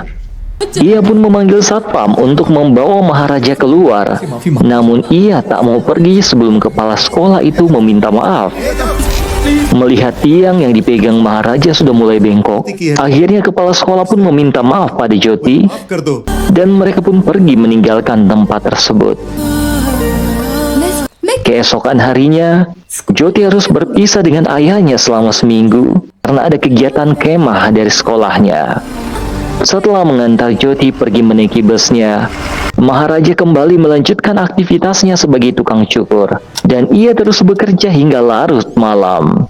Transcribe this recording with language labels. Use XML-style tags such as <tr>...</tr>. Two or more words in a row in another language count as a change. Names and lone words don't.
<id>Ia pun memanggil satpam untuk membawa Maharaja keluar. Namun ia tak mau pergi sebelum kepala sekolah itu meminta maaf. Melihat tiang yang dipegang Maharaja sudah mulai bengkok, akhirnya kepala sekolah pun meminta maaf pada Jyoti</id> <hi>माफ कर दो।</hi> <id>dan mereka pun pergi meninggalkan tempat tersebut. Keesokan harinya, Jyoti harus berpisah dengan ayahnya selama seminggu karena ada kegiatan kemah dari sekolahnya. Setelah mengantar Jyoti pergi menaiki busnya, Maharaja kembali melanjutkan aktivitasnya sebagai tukang cukur, dan ia terus bekerja hingga larut malam.</id>